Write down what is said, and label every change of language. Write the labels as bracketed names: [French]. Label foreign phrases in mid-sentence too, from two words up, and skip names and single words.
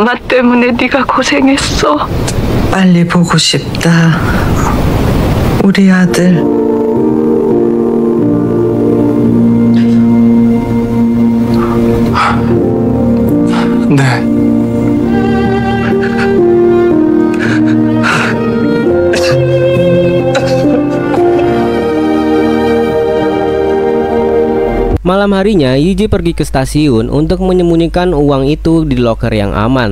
[Korean] 때문에 네가 고생했어. 빨리 보고 싶다. 우리 아들. 네. [Indonesian] Malam harinya, YJ pergi ke stasiun untuk menyembunyikan uang itu di loker yang aman.